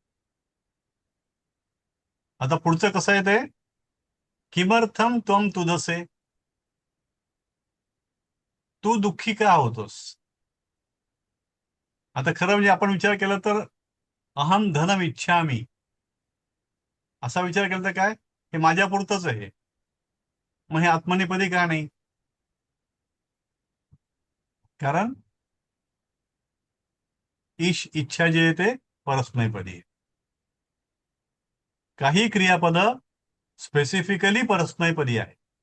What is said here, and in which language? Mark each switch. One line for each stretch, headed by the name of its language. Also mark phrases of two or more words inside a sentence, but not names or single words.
Marathi: आता पुढचं कसं आहे ते
Sanskrit: किमर्थम त्वम तुदसे.
Marathi: तू दुःखी का होतोस. आता खरं म्हणजे आपण विचार केला तर
Sanskrit: अहम धनम इच्छामी
Marathi: असा विचार केला तर काय हे माझ्या पुरतच आहे. मग हे आत्मनेपदी का नाही. कारण इच्छा जे आहे ते परस्मैपदी आहे. काही क्रियापद स्पेसिफिकली परस्मैपदी आहे.